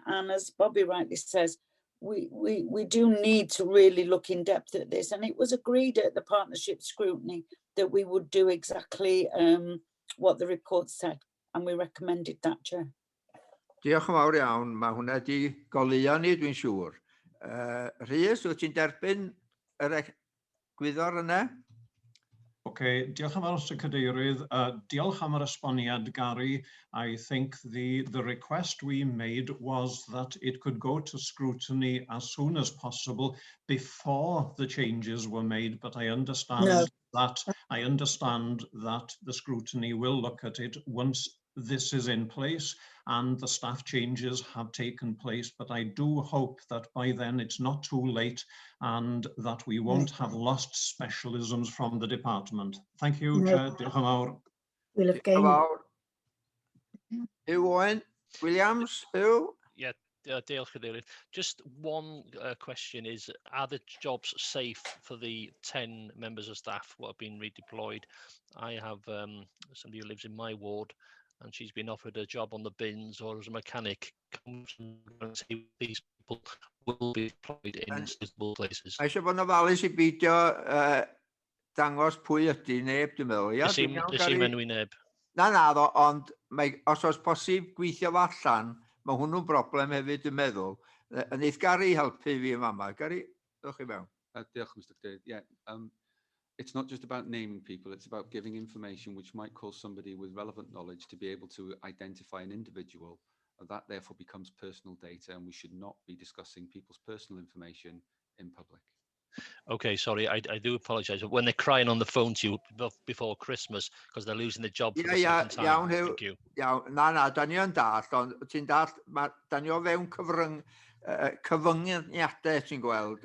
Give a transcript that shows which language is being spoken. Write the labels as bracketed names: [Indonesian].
[English] And as Bobby rightly says, we do need to really look in depth at this. And it was agreed at the partnership scrutiny that we would do exactly what the report said. And we recommended that, Chair. [Welsh] Diolch yn fawr iawn. Mae hwnna di goleuo ni, dwi'n siŵr. Rhys, wyt ti'n derbyn yr gwyddor yna? Okay, diolch yn fawr, Mr Cadeirydd. Diolch am yr esboniad, Gary. [English] I think the request we made was that it could go to scrutiny as soon as possible before the changes were made, but I understand that the scrutiny will look at it once this is in place and the staff changes have taken place, but I do hope that by then it's not too late and that we won't have lost specialisms from the department. Thank you, Chair. [Welsh] Diolch yn fawr. [English] We'll have gained. Owen Williams, who? [Welsh] Yeah, Dale Cadeirydd. [English] Just one question is, are the jobs safe for the 10 members of staff who have been redeployed? I have somebody who lives in my ward and she's been offered a job on the bins or as a mechanic. These people will be deployed in suitable places. [Welsh] Mae eisiau bod yn ofalus I beidio dangos pwy ydy neb, dwi'n meddwl. Ys i'n menw I neb. Na, ond os oes posib gweithio fo allan, mae hwnnw'n broblem hefyd, dwi'n meddwl. Neith Gary helpu fi yma. Gary, ddewch I mewn. Diolch, Mr Cadeirydd. [English] Yeah, it's not just about naming people, it's about giving information which might cause somebody with relevant knowledge to be able to identify an individual. That therefore becomes personal data, and we should not be discussing people's personal information in public. Okay, sorry, I do apologise. But when they're crying on the phone to you before Christmas because they're losing the job for the second time. Thank you. [Welsh] Na, da ni yn dall, ond ti'n dall, da ni o fewn cyfyngiadau ti'n gweld.